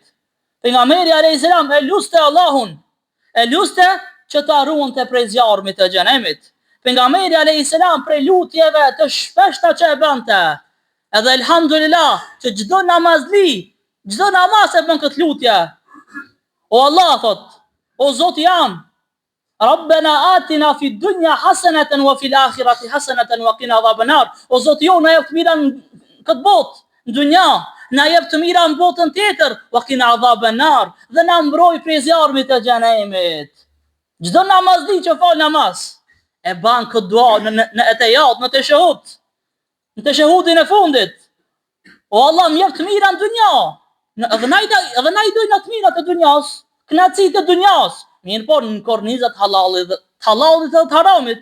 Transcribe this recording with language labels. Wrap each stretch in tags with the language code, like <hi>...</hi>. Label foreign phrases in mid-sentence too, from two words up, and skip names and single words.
<sq>Pejgamberi</sq> <ar>عليه السلام</ar> <sq>e luste Allahun, e luste që ta ruante prej zjarmit të xhenemit. Pejgamberi</sq> <ar>عليه السلام</ar> <sq>prej lutjeve të shpeshta që e bante, edhe elhamdulillah që çdo namazli, çdo namaz e bën këtë lutje. O Allah, thot, o Zoti jam,</sq> <ar>ربنا آتنا في الدنيا حسنة وفي الآخرة حسنة وقنا عذاب النار.</ar> <sq>O Zoti jo, na jep të mira në këtë botë, në dunja, na jep të mira në botën tjetër,</sq> <ar>وقنا عذاب النار,</ar> <sq>dhe na mbroj prej zjarmit të xhenemit. Çdo namazli që fal namaz e ban këtë dua në etejat, në teshehudin e fundit. O Allah, më jep të mira në dunja. Edhe na I dojnë të mira të dunjas, knacit të dunjas, mirë por në kornizat halalit dhe të haramit.</sq>